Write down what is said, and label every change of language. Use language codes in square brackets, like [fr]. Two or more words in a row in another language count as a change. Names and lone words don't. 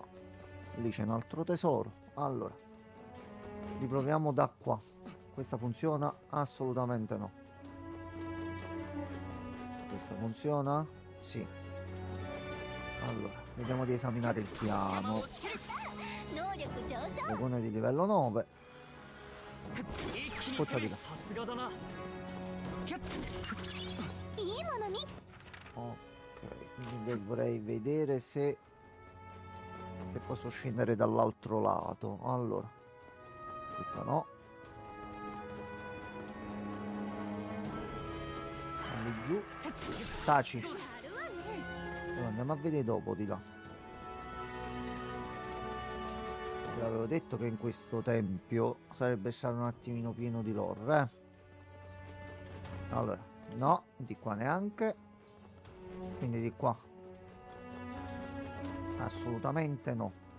[it] Lì c'è un altro tesoro. Allora, riproviamo da qua. Questa funziona? Assolutamente no. Questa funziona? Sì. Allora, vediamo di esaminare il piano. [ja] 能力上昇 [it] Dragone di livello 9. [ja] 一気に [it] Boccia di là. [ja] さすがだなキャッいいもの見 [it] Ok, quindi dovrei vedere se posso scendere dall'altro lato. Allora, di qua no. Andiamo giù. Taci. [ja] あるわね [it] Allora, andiamo a vedere dopo di là. Vi avevo detto che in questo tempio sarebbe stato un attimino pieno di lore, Allora, no, di qua neanche. Quindi di qua. Assolutamente no.